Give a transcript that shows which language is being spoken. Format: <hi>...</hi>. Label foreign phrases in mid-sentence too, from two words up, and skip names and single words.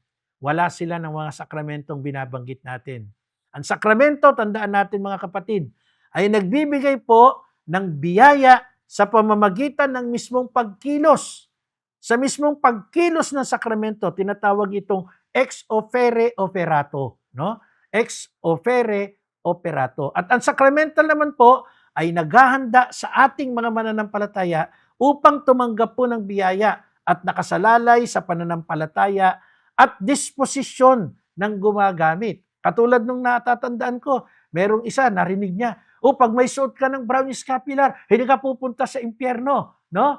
<tl>Wala sila ng mga sakramentong binabanggit natin. Ang sakramento, tandaan natin mga kapatid, ay nagbibigay po ng biyaya sa pamamagitan ng mismong pagkilos. Sa mismong pagkilos ng sakramento, tinatawag itong</tl> <la>ex opere operato.</la> <tl>No?</tl> <la>Ex opere operato.</la> <tl>At ang sakramental naman po ay naghahanda sa ating mga mananampalataya upang tumanggap po ng biyaya at nakasalalay sa pananampalataya at disposisyon ng gumagamit. Katulad nung natatandaan ko, merong isa, narinig niya, O pag may suot ka ng</tl> <en>brown scapular,</en> <tl>hindi ka pupunta sa impyerno, no?</tl>